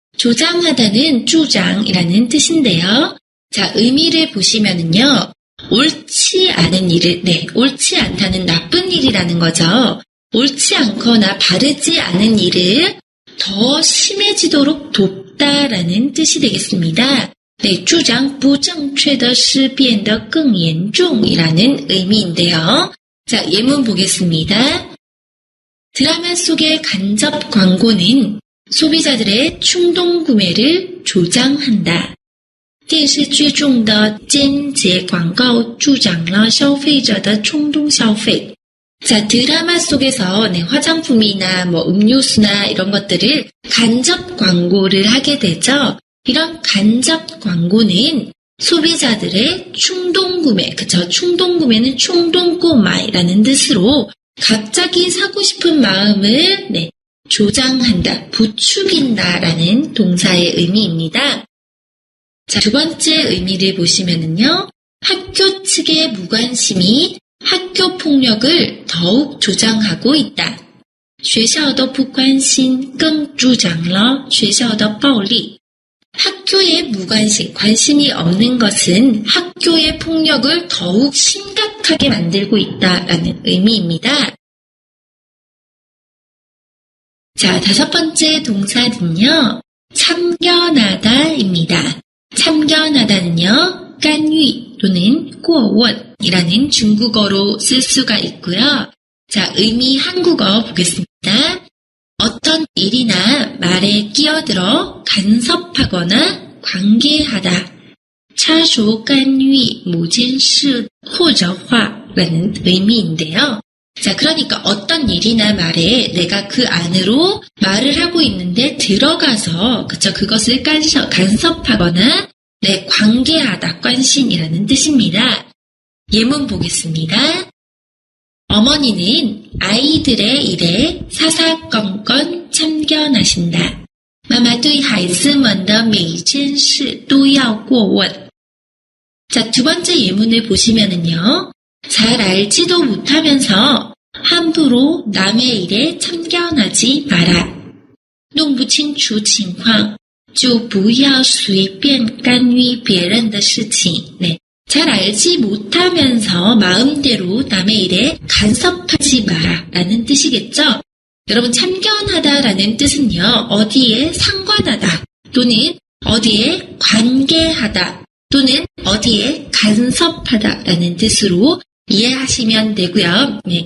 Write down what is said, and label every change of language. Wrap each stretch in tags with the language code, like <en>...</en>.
<ko>조장하다는 주장이라는 뜻인데요. 자, 의미를 보시면은요, 옳지 않은 일을, 옳지 않다는 나쁜 일이라는 거죠. 옳지 않거나 바르지 않은 일을 더 심해지도록 돕다라는 뜻이 되겠습니다.</ko> <zh>주장不正确的事变得更严重</zh> <ko>이라는 의미인데요. 자, 예문 보겠습니다. 드라마 속의 간접 광고는 소비자들의 충동 구매를 조장한다.</ko> <zh>电视剧中的间接广告助长了消费者的冲动消费.</zh> <ko>자, 드라마 속에서 화장품이나 음료수나 이런 것들을 간접 광고를 하게 되죠. 이런 간접 광고는 소비자들의 충동 구매, 그쵸? 충동 구매는 충동꼬마이라는 뜻으로 갑자기 사고 싶은 마음을 조장한다, 부추긴다라는 동사의 의미입니다. 자, 두 번째 의미를 보시면은요, 학교 측의 무관심이 학교 폭력을 더욱 조장하고 있다.</ko> <zh>学校的不关心更助长了学校的暴力.</zh> <ko>학교의 무관심, 관심이 없는 것은 학교의 폭력을 더욱 심각하게 만들고 있다라는 의미입니다. 자, 다섯 번째 동사는요, 참견하다입니다. 참견하다는요, 깐위 또는 꼬원이라는 중국어로 쓸 수가 있고요. 자, 의미 한국어 보겠습니다. 어떤 일이나 말에 끼어들어 간섭하거나 관계하다.</ko> <zh>插手干预某件事或者话</zh> <ko>라는 의미인데요. 자, 그러니까 어떤 일이나 말에 내가 그 안으로 말을 하고 있는데 들어가서, 그것을 간섭하거나, 관계하다, 관심이라는 뜻입니다. 예문 보겠습니다. 어머니는 아이들의 일에 사사건건 참견하신다.</ko> <zh>妈妈对孩子们的每一件事都要过问.</zh> <ko>자, 두 번째 예문을 보시면은요, 잘 알지도 못하면서 함부로 남의 일에 참견하지 마라.</ko> <zh>弄不清楚情况就不要随便干预别人的事情.</zh> <ko>잘 알지 못하면서 마음대로 남의 일에 간섭하지 마라 라는 뜻이겠죠. 여러분, 참견하다라는 뜻은요, 어디에 상관하다 또는 어디에 관계하다 또는 어디에 간섭하다라는 뜻으로 이해하시면 되고요.</ko>